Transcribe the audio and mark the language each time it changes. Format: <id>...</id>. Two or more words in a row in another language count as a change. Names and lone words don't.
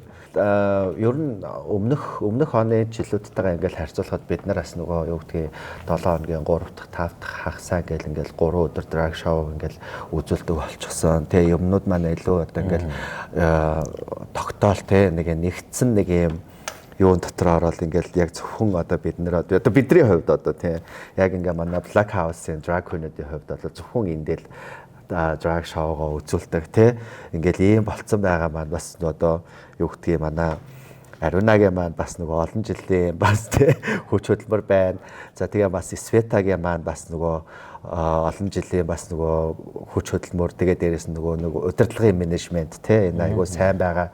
<mn>Ер нь өмнөх оны жилүүдтэйгээ ингээл харьцуулахад бид нар бас нөгөө юу гэдгийг 7 хоногийн 3 дахь 5 дахь хагасаа ингээл 3 өдөр</mn> <en>drag show</en> <mn>ингээл үзүүлдэг болчихсон. Тэгээ юмнууд маань илүү одоо ингээл тогтоол те нэгдсэн нэг юм юун дотор ороод ингээл яг зөвхөн одоо бид нар одоо бидний хувьд одоо тийм яг ингээ манай Black House-ийн</mn> <en>drag queen-</en> <mn>уудын хувьд одоо зөвхөн эндэл</mn> <en>drag show-</en> <mn>го үзүүлдэг тий ингээл ийм болцсон байгаа маань бас одоо юу гэдгийг манай Ариунагийн маань бас нөгөө олон жилийн бас тий хүч хөдөлмөр байна. За тэгээ бас Светагийн маань бас нөгөө олон жилийн бас нөгөө хүч хөдөлмөр тэгээ дээрээс нөгөө удирдлагын менежмент тий энэ айгуу сайн байгаа.</mn>